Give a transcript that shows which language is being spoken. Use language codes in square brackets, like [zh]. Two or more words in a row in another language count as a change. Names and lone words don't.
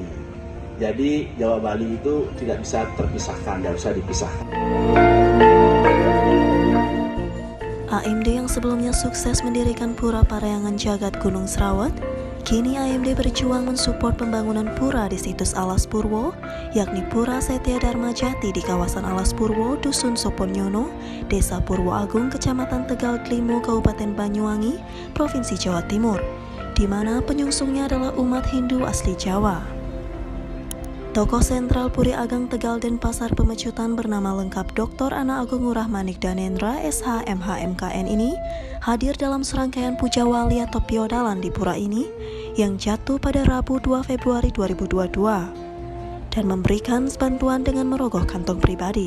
[id] Jadi Jawa Bali itu tidak bisa terpisahkan, tidak bisa dipisahkan. AMD yang sebelumnya sukses mendirikan Pura Parayangan Jagat Gunung Serawat, kini AMD berjuang mensupport pembangunan pura di situs Alas Purwo, yakni Pura Setia Dharma Jati di kawasan Alas Purwo, Dusun Soponyono, Desa Purwo Agung, Kecamatan Tegal Klimo, Kabupaten Banyuwangi, Provinsi Jawa Timur, di mana penyungsungnya adalah umat Hindu asli Jawa. Tokoh sentral Puri Ageng Tegal Denpasar Pemecutan bernama lengkap Dr. Ana Agung Ngurah Manik Danendra SH MH MKN ini hadir dalam serangkaian puja wali atau piodalan di pura ini yang jatuh pada Rabu 2 Februari 2022 dan memberikan bantuan dengan merogoh kantong pribadi.